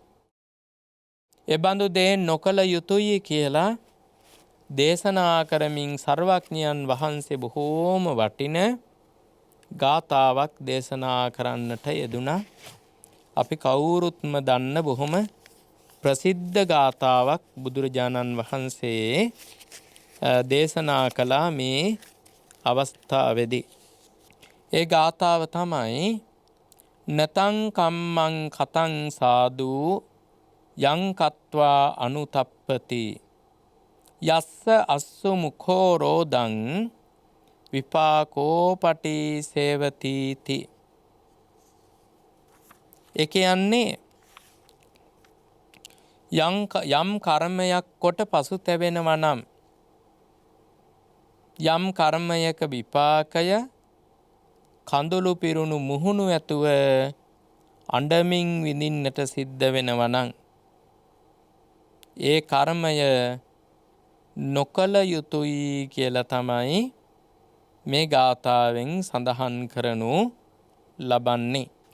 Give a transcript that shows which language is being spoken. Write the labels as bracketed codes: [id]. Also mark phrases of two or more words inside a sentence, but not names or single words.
[si] එබඳු දේ නොකළ යුතුයි කියලා දේශනා කරමින් සර්වඥයන් වහන්සේ බොහෝම වටින ගාථාවක් දේශනා කරන්නට යෙදුණා. අපි කවුරුත්ම දන්න බොහොම ප්‍රසිද්ධ ගාථාවක් බුදුරජාණන් වහන්සේ දේශනා කළා මේ අවස්ථාවේදී. ඒ ගාථාව තමයි [pi] නතං කම්මං කතං සාදු යං කତ୍වා අනුතප්පති යස්ස අස්සු මුඛෝ රෝදං විපාකෝ පටි සේවතිති. [si] ඒ කියන්නේ යම් කර්මයක් කොට පසුතැවෙනවා නම් යම් කර්මයක විපාකය කඳුළු පිරුණු මුහුණු ඇතුව අඬමින් විඳින්නට සිද්ධ වෙනවා නම් ඒ කර්මය නොකළ යුතුයි කියලා තමයි මේ ගාථාවෙන් සඳහන් කරනු ලබන්නේ.